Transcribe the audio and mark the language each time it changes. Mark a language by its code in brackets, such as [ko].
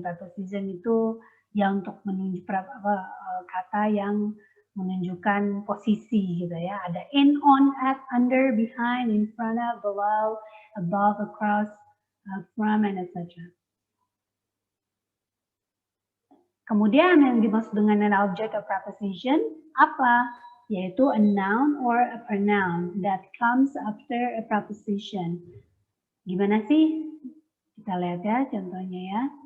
[id] Preposition itu yang untuk menunjuk kata yang menunjukkan posisi gitu ya. [en] Ada in, on, at, under, behind, in front of, below, above, across, from, and etc. [id] Kemudian yang dimaksud dengan [en] an object of preposition [id] apa? Yaitu [en] a noun or a pronoun that comes after a preposition. [id] Gimana sih? Kita lihat ya contohnya ya.